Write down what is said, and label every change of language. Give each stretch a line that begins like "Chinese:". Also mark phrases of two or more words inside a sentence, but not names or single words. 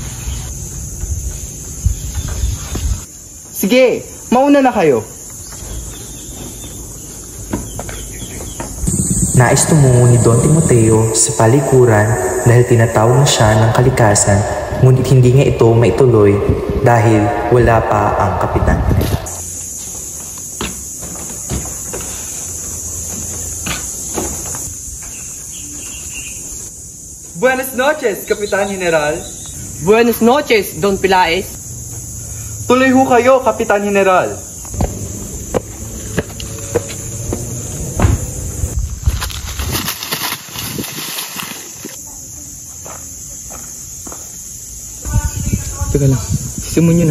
Filipino: Sige, mauna na kayo. Nais tumungo ni Don Timoteo sa palikuran dahil tinatawag na siya ng kalikasan, ngunit hindi nga ito maituloy dahil wala pa ang kapitan.
Spanish: Buenas noches, Kapitan General. Buenas noches, Don Pilaes.
Filipino: Tuloy ho kayo, Kapitan General. Teka lang, simon nyo na.